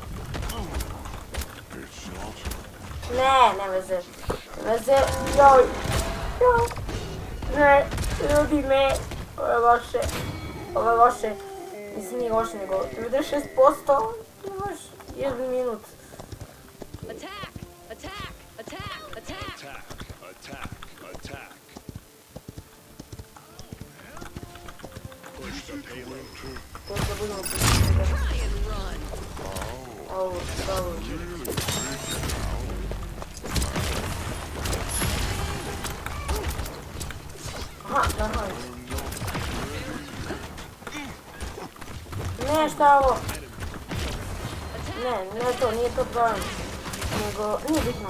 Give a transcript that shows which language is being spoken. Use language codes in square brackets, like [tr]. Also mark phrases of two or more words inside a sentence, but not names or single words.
[bs] Ne veze. Ne veze, joj. Ne, ljudi ne. Ovo je loše. Mislim nije loše nego 96%. Imaš 1 minut. [en] Attack! Attack! Attack! Attack! Attack! Attack! Push the payload. [bs] To da budemo početi. [en] Try and run! [bs] Ovo. Aha, aha. Ne, šta je ovo? Ne to, nije to problem. Nego, nije bitno.